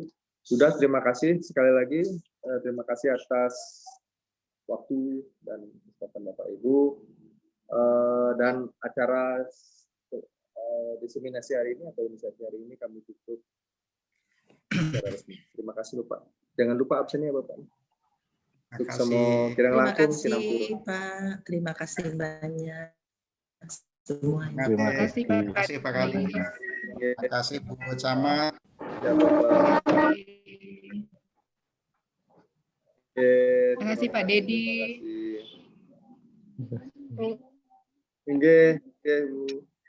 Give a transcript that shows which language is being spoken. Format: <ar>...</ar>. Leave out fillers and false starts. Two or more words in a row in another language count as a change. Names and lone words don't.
<id>Sudah, terima kasih sekali lagi. Terima kasih atas waktu dan kesempatan Bapak Ibu, dan acara diseminasi hari ini atau inisiasi hari ini kami tutup secara resmi. Terima kasih Bapak. Jangan lupa absennya Bapak. Untuk semua</id> <ban>kirang langkung, kirang purun.</ban> <id>Pak. Terima kasih banyak semuanya. Terima kasih Pak Kali. Terima kasih Bu Camat. Ya, Bapak. Terima kasih Pak Dedi. Oke, Bu.</id>